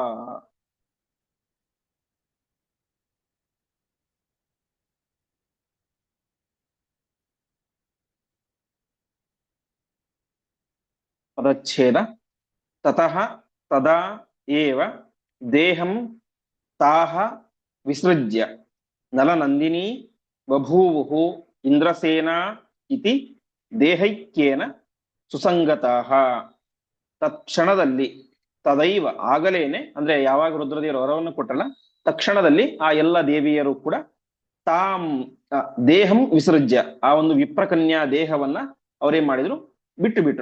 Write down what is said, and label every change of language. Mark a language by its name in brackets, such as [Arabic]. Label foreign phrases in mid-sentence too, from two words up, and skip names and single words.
[Sanskrit] ಪದಚ್ಛೇದ. ತತಃ ತದಾ ಏವ ದೇಹಂ ತಾಃ ವಿಸೃಜ್ಯ ನಲನಂದಿನಿ ಬಭೂವುಃ ಇಂದ್ರಸೇನಾ ಇತಿ ದೇಹೈಕ್ಯೇನ ಸುಸಂಗತಾಃ. [Kannada] ತತ್ಕ್ಷಣದಲ್ಲಿ, ತದೈವ ಆಗಲೇನೆ, ಅಂದ್ರೆ ಯಾವಾಗ ರುದ್ರದೇವರು ವರವನ್ನು ಕೊಟ್ಟಲ್ಲ ತಕ್ಷಣದಲ್ಲಿ ಆ ಎಲ್ಲ ದೇವಿಯರು ಕೂಡ [Sanskrit] ತಾಂ ದೇಹಂ ವಿಸೃಜ್ಯ, [Kannada] ಆ ಒಂದು ವಿಪ್ರಕನ್ಯಾ ದೇಹವನ್ನ ಅವರೇನ್ ಮಾಡಿದ್ರು, ಬಿಟ್ಟರು.